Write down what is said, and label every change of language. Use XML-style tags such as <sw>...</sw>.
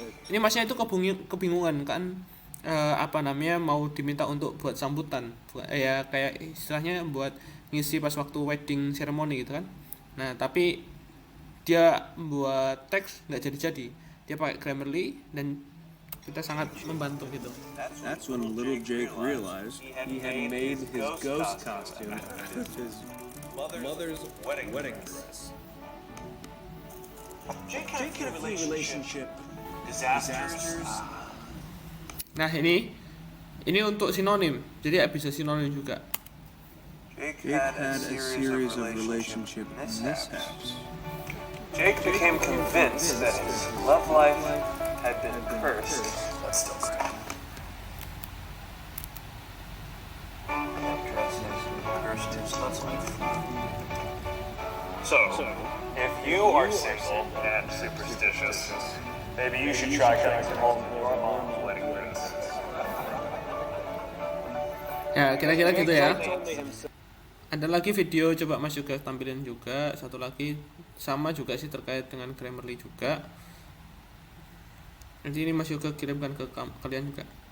<id>Ini masnya itu kebingungan kan, mau diminta untuk buat sambutan, ya kayak istilahnya buat ngisi pas waktu wedding ceremony gitu kan. Nah tapi dia membuat teks nggak jadi, dia pakai Grammarly dan kita sangat membantu gitu.</id> <en>That's when little Jake realized he had made his ghost costume his mother's wedding dress. Jake had a relationship disasters.</en> <id>Nah ini untuk sinonim, jadi bisa sinonim juga.</id> <en>Jake had a series of relationship mishaps. Jake became convinced that his love life had been cursed. That's still crap. So, if you are single and superstitious, maybe you should try cutting some holes in your mom's wedding dress.</en> <id>Ya kira-kira gitu ya. Ada lagi video coba Mas juga tampilin juga, satu lagi sama juga sih terkait dengan Grammarly juga. Nanti ini Mas juga kirimkan ke kalian juga.</id>